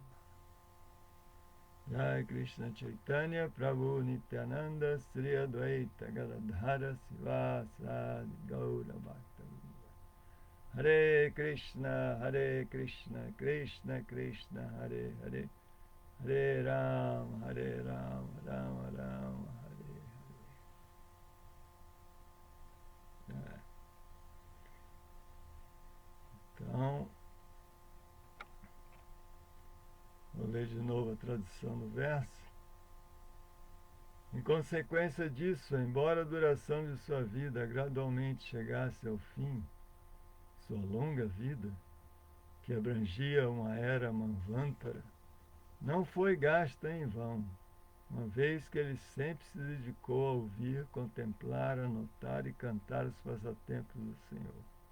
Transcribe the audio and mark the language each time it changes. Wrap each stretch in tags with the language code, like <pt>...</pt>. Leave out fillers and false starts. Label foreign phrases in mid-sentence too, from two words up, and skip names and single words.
<sa>Jai Krishna Chaitanya Prabhu Nityananda Sri Advaita Gadadhara Sivasadi Gaura Bhakta. Hare Krishna Krishna Krishna Hare Hare, Hare Rama Rama Rama Hare.</sa> <pt>Então, vou ler de novo a tradução do verso. Em consequência disso, embora a duração de sua vida gradualmente chegasse ao fim, sua longa vida, que abrangia uma era manvantara, não foi gasta em vão, uma vez que ele sempre se dedicou a ouvir, contemplar, anotar e cantar os passatempos do Senhor.</pt>